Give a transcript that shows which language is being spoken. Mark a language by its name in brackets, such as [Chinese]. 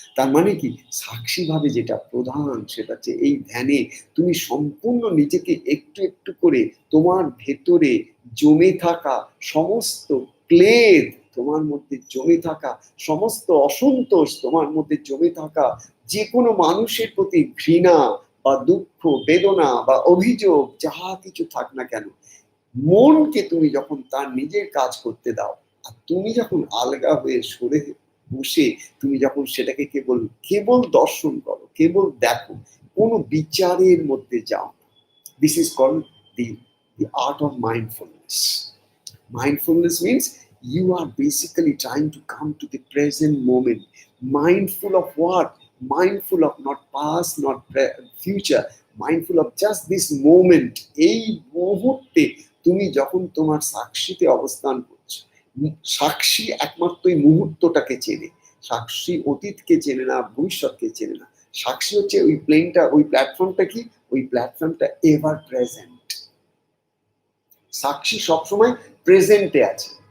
[Bangla] তার মানে কি, সাক্ষী ভাবে যেটা প্রধান, সেটা হচ্ছে এই ধ্যানে তুমি সম্পূর্ণ নিজেকে একটু একটু করে তোমার ভেতরে জমে থাকা সমস্ত ক্লেদ, তোমার মধ্যে জমে থাকা সমস্ত অসন্তোষ, তোমার মধ্যে জমে থাকা যে কোনো মানুষের প্রতি ঘৃণা বা দুঃখ, বেদনা বা অভিযোগ, যাহা কিছু থাক না কেন, মনকে তুমি যখন তার নিজের কাজ করতে দাও, আর তুমি যখন আলগা হয়ে সরে বসে তুমি যখন সেটাকে কেবল কেবল দর্শন করো, কেবল দেখো, কোনো বিচারের মধ্যে যাও, [English] This is called the art of mindfulness. Mindfulness means you are basically trying to come to the present moment. Mindful of what? Mindful of not past, not future. Mindful of just this moment. [Bangla] এই মুহূর্তে তুমি যখন তোমার সাক্ষীতে অবস্থান করছো, সাক্ষী একমাত্র এই মুহূর্তটাকে চেনে। সাক্ষী অতীতকে চেনে না, ভবিষ্যৎকে চেনে না। সাক্ষী হচ্ছে ওই প্লেনটা, ওই প্ল্যাটফর্মটা কি? ওই প্ল্যাটফর্মটা এভার প্রেজেন্ট। সাক্ষী সবসময় প্রেজেন্টে আছে।